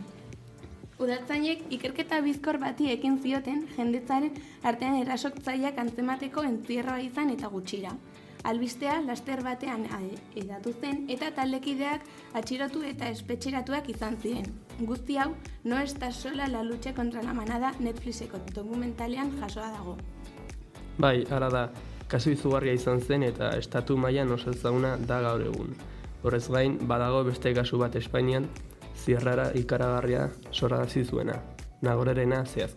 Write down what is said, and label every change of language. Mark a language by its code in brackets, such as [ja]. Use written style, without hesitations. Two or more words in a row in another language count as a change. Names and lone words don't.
[eu] Udaltzainek ikerketa bizkor bati ekin zioten jendetzaren artean erasotzaileak antzemateko entzierroa izan eta gutxira. Albistea laster batean edatu zen eta taldekideak atxilotu eta espetxeratuak izan ziren. Guzti hau, No estás sola la lucha contra la manada Netflixeko dokumentalean jasoa dago. Bai, hala da, kasu izugarria izan zen eta estatu mailan oso ezaguna da gaur egun. Horrez gain, badago beste kasu bat Espainian, zirrara ikaragarria sorrarazi zuena, Nagorerena zehazki.